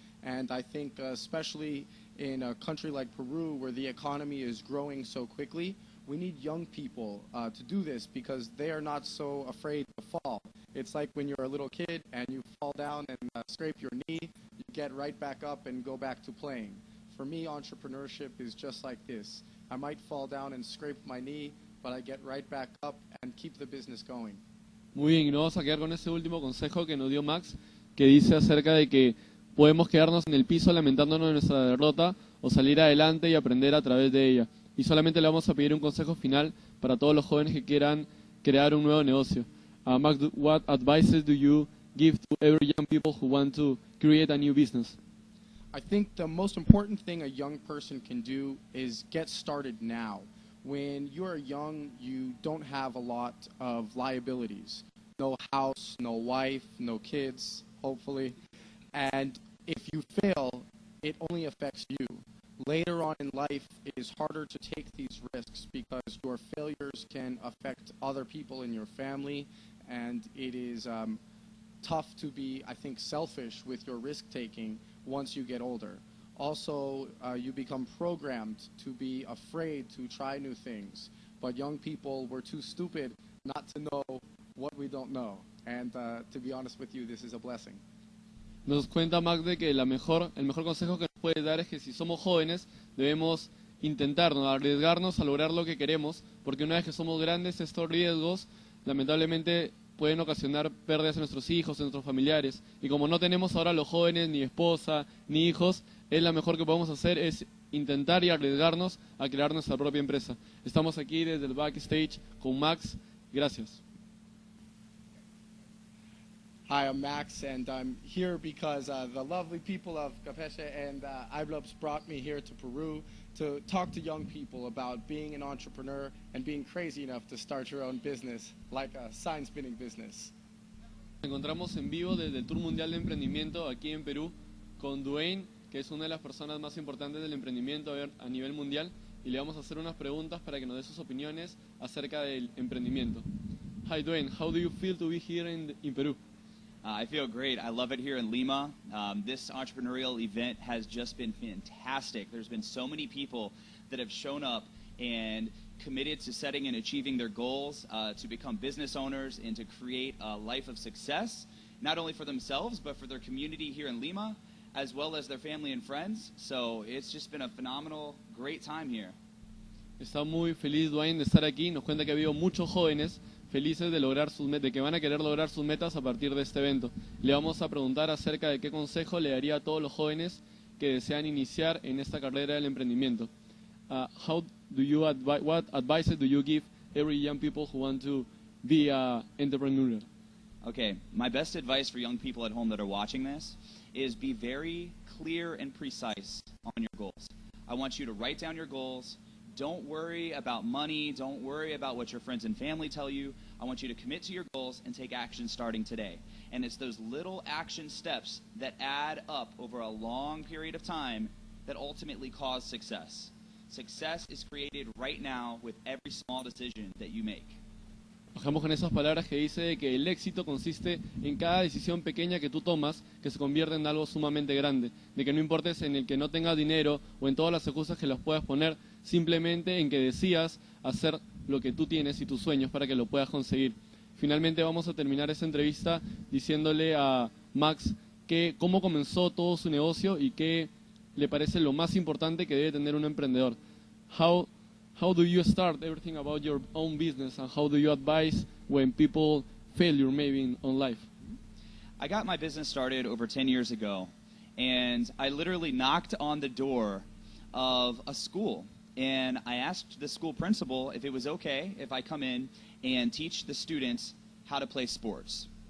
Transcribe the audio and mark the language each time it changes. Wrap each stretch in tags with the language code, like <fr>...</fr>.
<en>And I think especially in a country like Peru where the economy is growing so quickly, we need young people to do this because they are not so afraid to fall. It's like when you're a little kid and you fall down and scrape your knee, you get right back up and go back to playing. For me, entrepreneurship is just like this. I might fall down and scrape my knee, but I get right back up and keep the business going.</en> <es>Muy bien, y nos vamos a quedar con ese último consejo que nos dio Max, que dice acerca de que podemos quedarnos en el piso lamentándonos de nuestra derrota o salir adelante y aprender a través de ella. Y solamente le vamos a pedir un consejo final para todos los jóvenes que quieran crear un nuevo negocio.</es> <en>Max, what advices do you give to every young people who want to create a new business? I think the most important thing a young person can do is get started now. When you're young, you don't have a lot of liabilities. No house, no wife, no kids, hopefully. And if you fail, it only affects you. Later on in life, it is harder to take these risks because your failures can affect other people in your family, and it is tough to be, I think, selfish with your risk-taking once you get older. Also, you become programmed to be afraid to try new things. But young people, we're too stupid not to know what we don't know. And to be honest with you, this is a blessing.</en> <es>Nos cuenta Max de que el mejor consejo que nos puede dar es que si somos jóvenes debemos intentarnos, arriesgarnos a lograr lo que queremos, porque una vez que somos grandes estos riesgos lamentablemente pueden ocasionar pérdidas en nuestros hijos, en nuestros familiares, y como no tenemos ahora los jóvenes ni esposa ni hijos, la mejor que podemos hacer es intentar y arriesgarnos a crear nuestra propia empresa. Estamos aquí desde el backstage con Max. Gracias.</es> <en>Hi, I'm Max, and I'm here because the lovely people of Campeche and iBlubs brought me here to Peru to talk to young people about being an entrepreneur and being crazy enough to start your own business, like a sign spinning business.</en> <es>Nos encontramos en vivo desde el Tour Mundial de Emprendimiento aquí en Perú con Dwayne, que es una de las personas más importantes del emprendimiento a nivel mundial, y le vamos a hacer unas preguntas para que nos dé sus opiniones acerca del emprendimiento.</es> <en>Hi Dwayne, how do you feel to be here in Peru? I feel great. I love it here in Lima. This entrepreneurial event has just been fantastic. There's been so many people that have shown up and committed to setting and achieving their goals, to become business owners and to create a life of success, not only for themselves, but for their community here in Lima, as well as their family and friends. So it's just been a phenomenal, great time here.</en> <es>Está muy feliz Dwayne de estar aquí. Nos cuenta que ha habido muchos jóvenes felices de lograr de que van a querer lograr sus metas a partir de este evento. Le vamos a preguntar acerca de qué consejo le daría a todos los jóvenes que desean iniciar en esta carrera del emprendimiento.</es> <en>What advice do you give every young people who want to be an entrepreneur? Okay, my best advice for young people at home that are watching this is be very clear and precise on your goals. I want you to write down your goals. Don't worry about money. Don't worry about what your friends and family tell you. I want you to commit to your goals and take action starting today. And it's those little action steps that add up over a long period of time that ultimately cause success. Success is created right now with every small decision that you make.</en> <es>Bajamos con esas palabras que dice de que el éxito consiste en cada decisión pequeña que tú tomas que se convierte en algo sumamente grande, de que no importes en el que no tengas dinero o en todas las excusas que las puedas poner, simplemente en que decidas hacer lo que tú tienes y tus sueños para que lo puedas conseguir. Finalmente vamos a terminar esta entrevista diciéndole a Max cómo comenzó todo su negocio y qué le parece lo más importante que debe tener un emprendedor.</es> <en>How do you start everything about your own business, and how do you advise when people failure maybe on life? I got my business started over 10 years ago, and I literally knocked on the door of a school, and I asked the school principal if it was okay if I come in and teach the students how to play sports.</en>